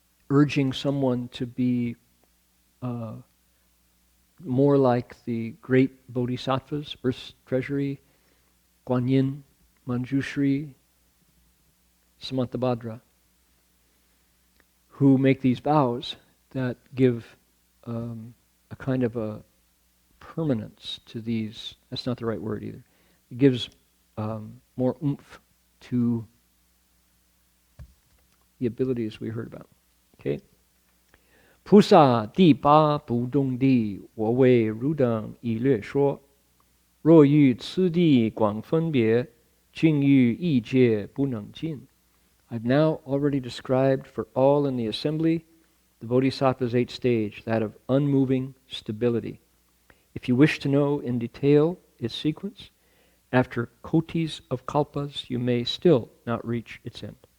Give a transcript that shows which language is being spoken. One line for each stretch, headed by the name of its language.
English: Urging someone to be more like the great bodhisattvas, Earth's Treasury, Guan Yin, Manjushri, Samantabhadra, who make these vows that give a kind of a permanence to these. That's not the right word either. It gives more oomph to the abilities we heard about. Okay?
Chinese: 菩萨第八不动地，我为汝等已略说。若欲此地广分别，尽欲异界不能尽。
English: I've now already described for all in the assembly the Bodhisattva's 8th stage, that of unmoving stability. If you wish to know in detail its sequence. After kotis of kalpas, you may still not reach its end.